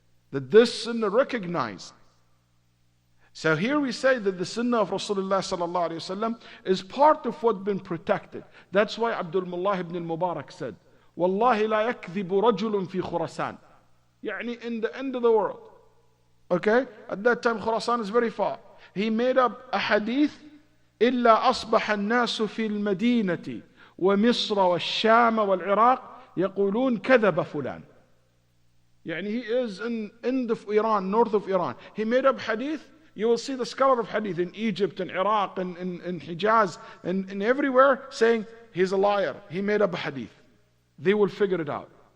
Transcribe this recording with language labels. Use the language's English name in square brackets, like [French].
[English] That this Sunnah recognized. So here we say that the Sunnah of Rasulullah ﷺ is part of what's been protected. That's why Abdul Mullah ibn al-Mubarak said, [Arabic] Wallahi la yakdhibu rajulun fi Khurasan. [English] Yani in the end of the world. Okay? At that time Khurasan is very far. He made up a hadith, [Arabic] إِلَّا أَصْبَحَ النَّاسُ فِي الْمَدِينَةِ وَمِصْرَ وَالشَّامَ وَالْعِرَاقِ يَقُولُونَ كَذَبَ فُلَانٍ. [English] Yani he is in end of Iran, north of Iran. He made up hadith. You will see the scholar of hadith in Egypt and Iraq and in Hijaz and everywhere saying he's a liar. He made up a hadith. They will figure it out.